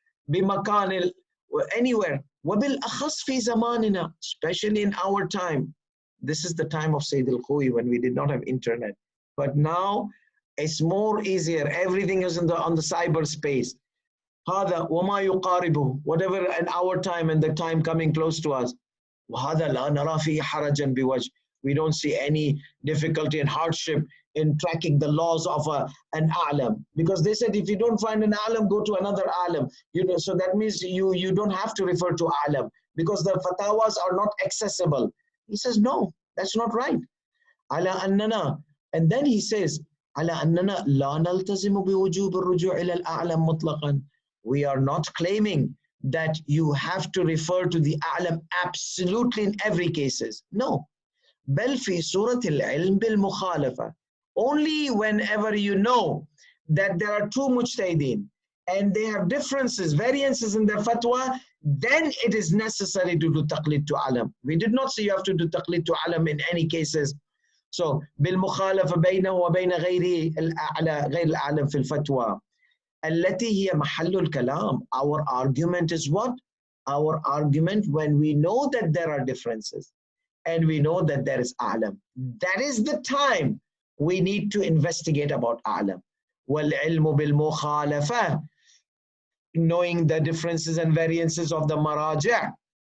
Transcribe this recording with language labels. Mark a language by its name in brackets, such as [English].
[Arabic] بِمَكَانِ [English] anywhere. [Arabic] وَبِالْأَخَصْ فِي زَمَانِنَا, [English] especially in our time. This is the time of Sayyid Alkhoei when we did not have internet. But now it's more easier. Everything is on the cyberspace. [Arabic] هذا وما يقاربه, [English] whatever in our time and the time coming close to us. [Arabic] وهذا لا نرى فيه حرجا بوجه. [English] We don't see any difficulty and hardship in tracking the laws of an alam, because they said if you don't find an alam, go to another alam. So that means you don't have to refer to alam because the fatawas are not accessible. He says no, that's not right. [Arabic] على أننا, [English] and then he says [Arabic] على أننا لا نلتزم بوجوب الرجوع إلى الأعلم مطلقا. [English] We are not claiming that you have to refer to the alam absolutely in every cases. No. [Arabic] بل في سورة العلم بالمخالفة. [English] Only whenever you know that there are two mujtahideen and they have differences, variances in their fatwa, then it is necessary to do taqleed to alam. We did not say you have to do taqleed to alam in any cases. [Arabic] So بالمخالفة بينه وبين غير الأعلم في الفتوى التي هي محل الكلام. [English] Our argument is what? Our argument when we know that there are differences and we know that there is a'lam, that is the time we need to investigate about a'lam. [Arabic] وَالْعِلْمُ بِالْمُخَالَفَةِ, [English] knowing the differences and variances of the maraja'.